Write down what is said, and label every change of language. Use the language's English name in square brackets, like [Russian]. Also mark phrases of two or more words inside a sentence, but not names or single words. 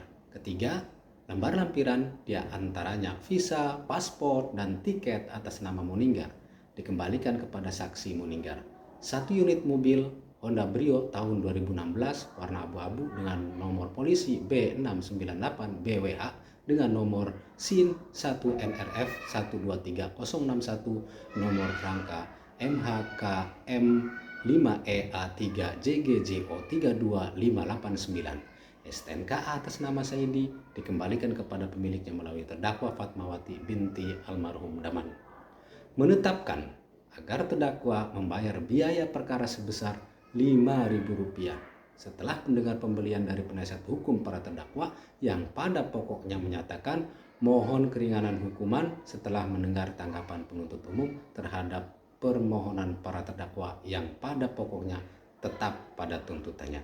[Indonesian] Ketiga, lembar lampiran di antaranya visa, paspor, dan tiket atas nama Muninggar dikembalikan kepada saksi Muninggar. 1 unit mobil Honda Brio tahun 2016 warna abu-abu dengan nomor polisi B698 BWH dengan nomor SIN 1NRF 123061 nomor rangka MHKM 5EA3JGJO 32589. STNK atas nama Saidi dikembalikan kepada pemiliknya melalui terdakwa Fatmawati binti almarhum Daman. Menetapkan agar terdakwa membayar biaya perkara sebesar Rp5.000 setelah mendengar pembelian dari penasihat hukum para terdakwa yang pada pokoknya menyatakan mohon keringanan hukuman setelah mendengar tanggapan penuntut umum terhadap permohonan para terdakwa yang pada pokoknya tetap pada tuntutannya.